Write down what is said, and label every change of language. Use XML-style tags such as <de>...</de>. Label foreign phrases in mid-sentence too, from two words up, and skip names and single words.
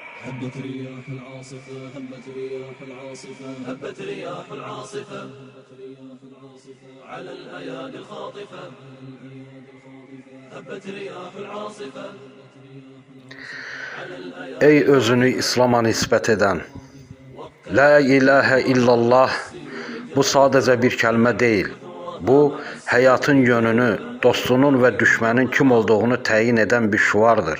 <ar>هبت رياح العاصفة، هبت رياح العاصفة، هبت رياح العاصفة، على الأيادي الخاطفة، هبت رياح العاصفة.</ar> <az>Ey özünü İslam'a nispət edən,</az> <ar>لا إله إلا الله,</ar> <az>bu sadəcə bir kəlmə deyil. Bu, həyatın yönünü, dostunun və düşmənin kim olduğunu təyin edən bir şüardır.</az>